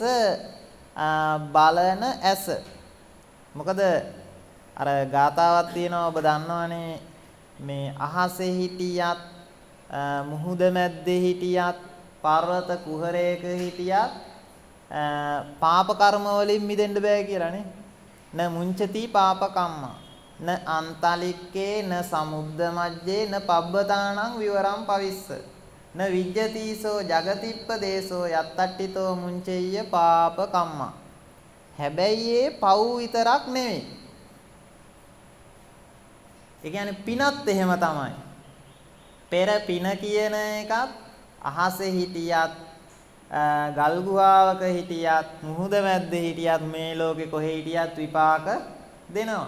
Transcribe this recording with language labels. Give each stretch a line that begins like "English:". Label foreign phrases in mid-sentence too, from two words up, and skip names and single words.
Sinhala: බලන ඇස මොකද අර ගාතාවක් තියෙනවා ඔබ දන්නවනේ මේ අහසේ හිටියත් මුහුද මැද්දේ හිටියත් පර්වත කුහරයක හිටියත් පාප කර්ම වලින් මිදෙන්න බෑ කියලානේ
Pali: න මුංචති පාප කම්මා න අන්තලික්කේ න සමුද්ද මජ්ජේ න පබ්බතානං විවරම් පවිස්ස න විජ්ජතිසෝ జగතිප්ප දේසෝ යත්තට්ඨිතෝ මුංචෙය්‍ය පාප කම්මා
Sinhala: හැබැයි ඒ පව් විතරක් නෙවෙයි ඒ කියන්නේ පිනත් එහෙම තමයි පෙර පින කියන එකත් අහසේ හිටියත් ගල් ගුහාවක හිටියත් මුහුද මැද්දේ හිටියත් මේ ලෝකේ කොහේ හිටියත් විපාක දෙනවා.